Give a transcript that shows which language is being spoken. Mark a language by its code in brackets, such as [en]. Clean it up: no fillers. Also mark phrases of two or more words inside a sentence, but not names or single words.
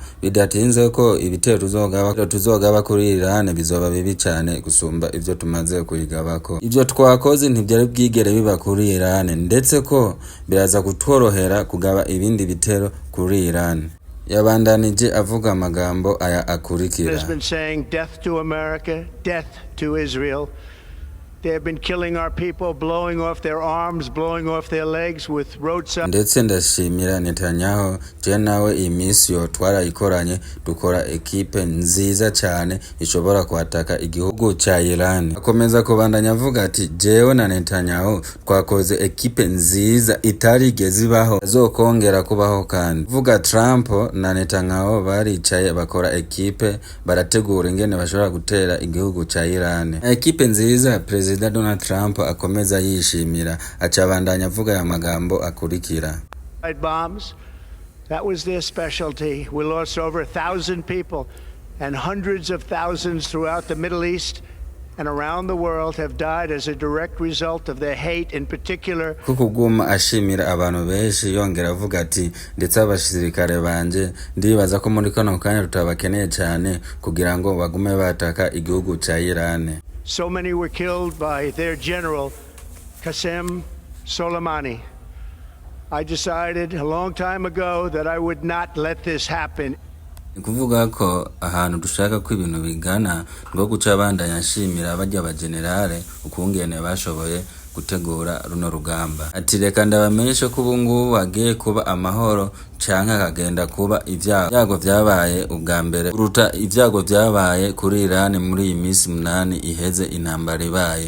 [rn] Bidatinze ko ibitero tuzogaba kuri Iran bizoba bibi cyane gusumba ivyo tumaze kuyigabako. Ivyo twakoze ntivyari bwigere biba kuri Iran, ndetse ko biraza kutworohera kugaba ibindi bitero kuri Iran. Yabandanije avuga amagambo aya akurikira: [en] has been saying death to America, death to Israel. They have been killing our people, blowing off their arms, blowing off their legs with roadside. [rn] Ndetse ndashimira Netanyahu je nawe iyi minsi yo twarayikoranye dukora ekipe nziza cyane ishobora kwataka igihugu ca Iran. Akomeza kubandanya avuga ati jewe na Netanyahu twakoze ekipe nziza itarigeze ibaho azokongera kubaho kandi. Vuga Trump na Netanyahu baricaye bakora ekipe barategura ingene bashobora gutera igihugu ca Iran. Ekipe nziza President Donald Trump akomeza yishimira acabandanya avuga ya magambo akurikira. [en] Bombs, that was their specialty. We lost over 1,000 people, and hundreds of thousands throughout the Middle East and around the world have died as a direct result of their hate, in particular. [rn] Kukuguma ashimira abantu benshi yongera avuga ati ndetse abashirikare banje ndibaza ko muri kano kanya tutabakeneye cyane kugira ngo bagume bataka igihugu ca Iran. [en] So many were killed by their general, Qasem Soleimani. I decided a long time ago that I would not let this happen. [rn] Kuvuga ko ahantu dushaka ko ibintu bigana ngo guca bandanya ashimira abajya abagenerale ukungene bashoboye gutegura runo rugamba. Ati reka ndabamenyeshe ko ubungubu hagiye kuba amahoro canke akagenda kuba ibyago vyabaye ubwa mbere uruta ibyago vyabaye kuri Iran muri iyi minsi 8 iheze intambara ibaye.